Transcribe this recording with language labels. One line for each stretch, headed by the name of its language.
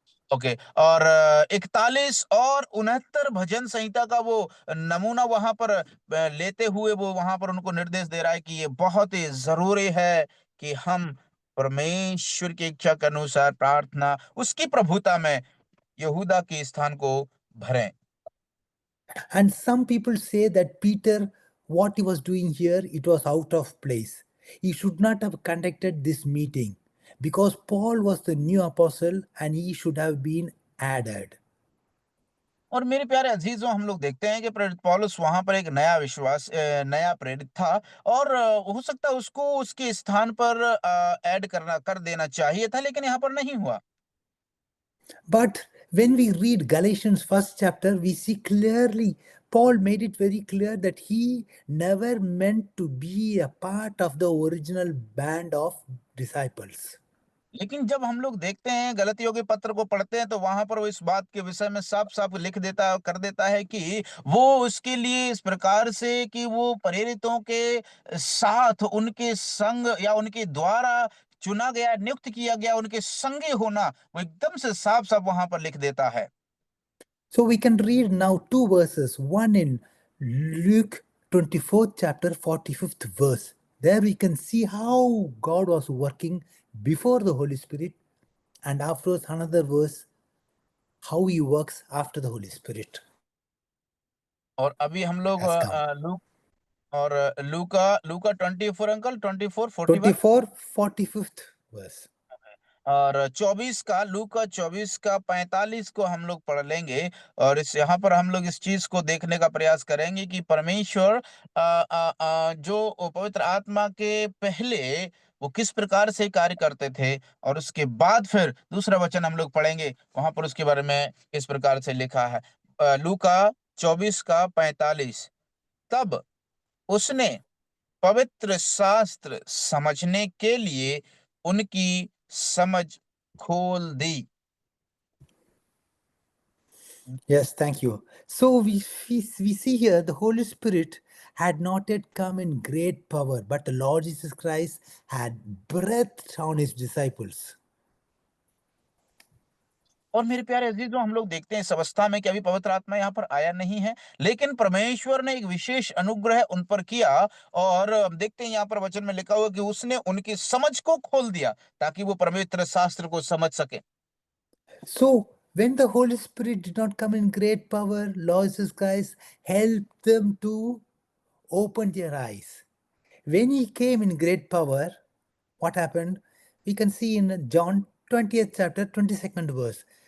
Hindi: Okay, और 41 और 69 भजन संहिता का वो नमूना वहां पर लेते हुए वो वहां पर उनको निर्देश दे रहा है कि ये बहुत ही जरूरी है कि हम परमेश्वर की इच्छा के अनुसार प्रार्थना उसकी प्रभुता में यहूदा के स्थान को भरें।
English: And some people say that Peter, what he was doing here, it was out of place. He should not have conducted this meeting because Paul was the new apostle and he should have been added.
Hindi: और मेरे प्यारे अजीजों, हम लोग देखते हैं कि प्रेरित पौलुस वहां पर एक नया प्रेरित था, और हो सकता है उसको उसके स्थान पर ऐड करना कर देना चाहिए था, लेकिन यहाँ पर नहीं हुआ।
English: But when we read Galatians first chapter, we see clearly Paul made it very clear that he never meant to be a part of the original band of disciples.
Hindi: लेकिन जब हम लोग देखते हैं, गलतियों के पत्र को पढ़ते हैं, तो वहां पर वो इस बात के विषय में साफ साफ लिख देता है, कर देता है कि वो उसके लिए इस प्रकार से कि वो प्रेरितों के साथ उनके संग या उनके द्वारा चुना गया, नियुक्त किया गया, उनके संगी होना वो एकदम से साफ साफ वहां पर लिख देता है।
English: So we can read now two verses, one in Luke 24th chapter 45th verse. There we can see how God was working before the Holy Spirit, and afterwards another verse, how he works after the Holy Spirit
Hindi: और अभी हम लोग
English: has come.
Hindi: Look और लूका लूका 24 uncle 24 41
English: 24, 45th verse.
Hindi: और 24 का, लूका 24 का 45 को हम लोग पढ़ लेंगे। और इस यहाँ पर हम लोग इस चीज को देखने का प्रयास करेंगे कि परमेश्वर जो पवित्र आत्मा के पहले वो किस प्रकार से कार्य करते थे, और उसके बाद फिर दूसरा वचन हम लोग पढ़ेंगे, वहां पर उसके बारे में इस प्रकार से लिखा है। लूका 24 का 45, तब उसने पवित्र शास्त्र समझने के लिए उनकी समझ खोल दी।
English: Yes, thank you. So we see here the Holy Spirit had not yet come in great power, but the Lord Jesus Christ had breathed on his disciples.
Hindi: और मेरे प्यारे अजीजों, हम लोग देखते हैं इस अवस्था में कि अभी पवित्र आत्मा यहाँ पर आया नहीं है, लेकिन परमेश्वर ने एक विशेष अनुग्रह उन पर किया। और हम देखते हैं यहाँ पर वचन में लिखा हुआ कि उसने उनकी समझ को खोल दिया ताकि वो पवित्र शास्त्र को समझ सके।
English: So when the Holy Spirit did not come in great power, Lord Jesus Christ helped them to open their eyes. When he came in great power, what happened? We can see in John 20th chapter, 22nd verse.